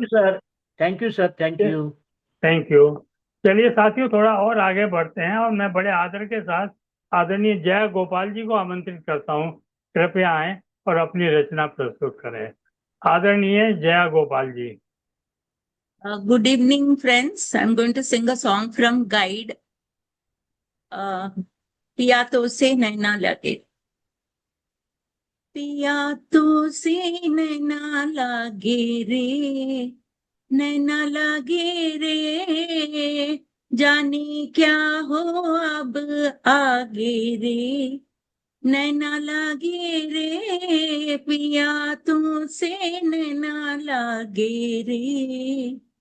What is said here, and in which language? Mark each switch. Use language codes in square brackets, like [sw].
[en] You sir. Thank you sir. Thank you. Thank you. [hi] चलिए साथियों, थोड़ा और आगे बढ़ते हैं और मैं बड़े आदर के साथ आदरणीय जया गोपाल जी को आमंत्रित करता हूँ। कृपया आएं और अपनी रचना प्रस्तुत करें। आदरणीय Jaya Gopal ji. [en] Good evening, friends. I'm going to sing a song from Guide. [hi] पिया तो से नैना लगे, पिया तो से नैना लागे रे, नैना लागे रे, जाने क्या हो अब आगे रे, नैना लागे रे, पिया तो से नैना लागे रे।